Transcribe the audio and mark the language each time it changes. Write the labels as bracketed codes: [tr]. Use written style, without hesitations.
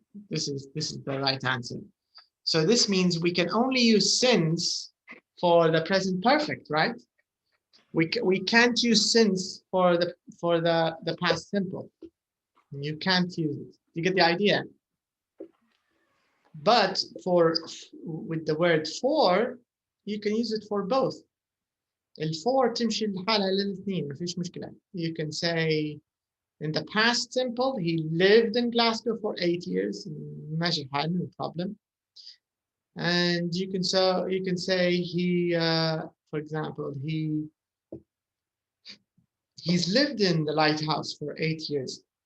[en] This is the right answer. So this means we can only use since for the present perfect, right? We can't use since for the past simple. You can't use it. You get the idea? But with the word for, you can use it for both. [ar] الفور تمشي لحالها للاثنين، ما فيش مشكلة. [en] You can say in the past simple, he lived in Glasgow for 8 years. [ar] ماشي الحال, [en] no problem. And you can say he, for example, he's lived in the lighthouse for 8 years.